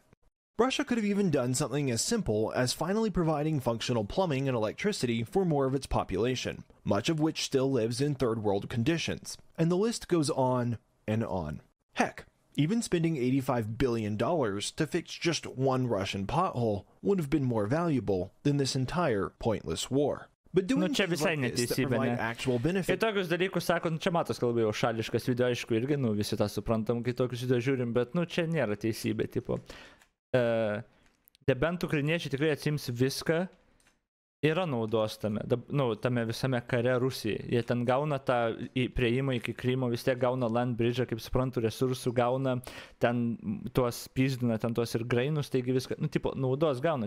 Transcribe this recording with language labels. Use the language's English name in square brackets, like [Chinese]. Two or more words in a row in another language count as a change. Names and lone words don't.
[English] Russia could have even done something as simple as finally providing functional plumbing and electricity for more of its population, much of which still lives in third world conditions, and the list goes on and on. Heck, even spending $85 billion to fix just one Russian pothole would have been more valuable than this entire pointless war. But doing things like this that provide actual benefit... [Lithuanian] Kai tokius dalykus sako, čia matos kalbai jau šališkas video, aišku, irgi, visi tą suprantam, kai tokius video žiūrim, bet, čia nėra teisybė, tipo. Nebent ukrainiečiai tikrai atsims viską, yra naudos tame, tame visame kare Rusijai. Jie ten gauna tą prieimą iki Krymo, vis tiek gauna [English] land bridge'ą, [Lithuanian] kaip suprantu, resursų gauna, ten tuos pyzdina, ten tuos ir grainus, taigi viską, tipo, naudos gauna.